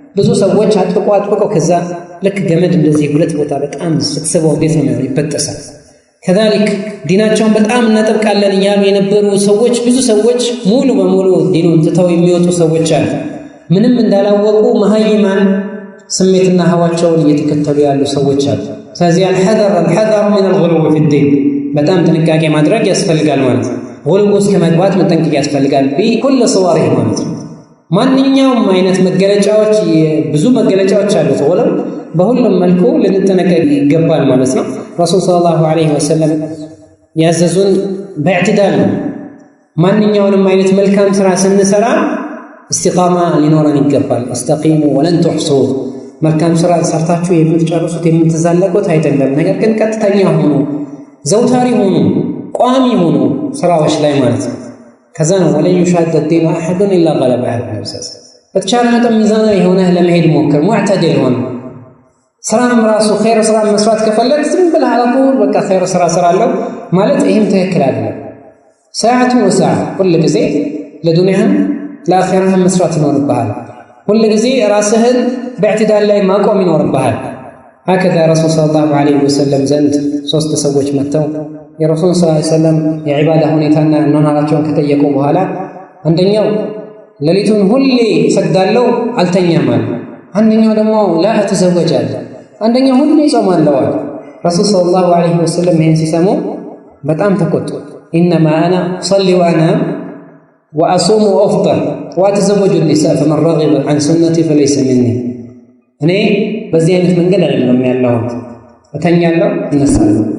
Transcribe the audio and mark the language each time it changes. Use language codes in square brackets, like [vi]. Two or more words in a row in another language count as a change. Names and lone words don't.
[am] ብዙ ሰዎች አጥብቀው ከዛ ልክ ገመድ እንደዚህ ሁለት ቦታ በጣም ስትስበው እንዴት ነው ይበጠሳል። ከዛልክ ዲናቸውን በጣም እናጠብቃለን እያሉ የነበሩ ሰዎች ብዙ ሰዎች ሙሉ በሙሉ ዲኑን ትተው የሚወጡ ሰዎች አሉ። ምንም እንዳላወቁ መሃይማን ስሜትና ሀዋቸውን እየተከተሉ ያሉ ሰዎች አሉ። ስለዚህ [ar] الحذر من الغلو في الدين [am] በጣም ጥንቃቄ ማድረግ ያስፈልጋል ማለት ነው። غلو ውስጥ ከመግባት መጠንቀቅ ያስፈልጋል [ar] بكل صوره [am] ማለት ነው። ማንኛውም አይነት መገለጫዎች ብዙ መገለጫዎች አሉት ወለም በሁሉም መልኩ ልንጠነቀቅ ይገባል ማለት ነው። ረሱል [ar] صلى الله عليه وسلم [am] ያዘዙን በእዕትዳል ነው። ማንኛውንም አይነት መልካም ስራ ስንሰራ እስቲቃማ ሊኖረን ይገባል። [ar] استقيموا ولن تحصوا [am] መልካም ስራ ሰርታችሁ የምትጨርሱት የምትዛለቁት አይደለም። ነገር ግን ቀጥተኛ ሆኑ፣ ዘውታሪ ሆኑ፣ ቋሚ ሆኑ ስራዎች ላይ ማለት ነው። ከዛ ነው [ar] ولن يشاد الدين احد الا غلبه المساس [am] በተቻለ መጠን ሚዛናዊ የሆነ ለመሄድ ሞክር። ሙዕተዲል ሆነ ስራም ራሱ ኸይር ስራ መስራት ከፈለግ ዝም ብለህ አላቁል በቃ ኸይር ስራ ስራለው ማለት ይሄም ትክክል አይደለም። [ar] ساعة وساعة [am] ሁሉ ጊዜ ለዱንያህም ለአኺራህም መስራት ይኖርብሃል። ሁሉ ጊዜ ራስህን በእዕትዳል ላይ ማቆም ይኖርብሃል። [ar] هكذا رسول صلى الله عليه وسلم [am] ዘንድ ሶስት ሰዎች መጥተው የረሱል [ar] صلى الله عليه وسلم [am] የዒባዳ ሁኔታና ኗኗራቸውን ከጠየቁ በኋላ አንደኛው ሌሊቱን ሁሌ ሰግዳለሁ አልተኛም አለ። አንደኛው ደግሞ [ar] لا أتزوج፣ [am] አንደኛው ሁሌ ጾማለሁ አለ። ረሱል [ar] صلى الله عليه وسلم [am] ይህን ሲሰሙ በጣም ተቆጡ። [ar] إنما أنا أصلي وأنام وأصوم وأفطر وأتزوج النساء فمن رغب عن سنتي فليس مني። [am] እኔ በዚህ አይነት መንገድ አይደለም ያለሁት፣ እተኛለሁ፣ እነሳለሁ፣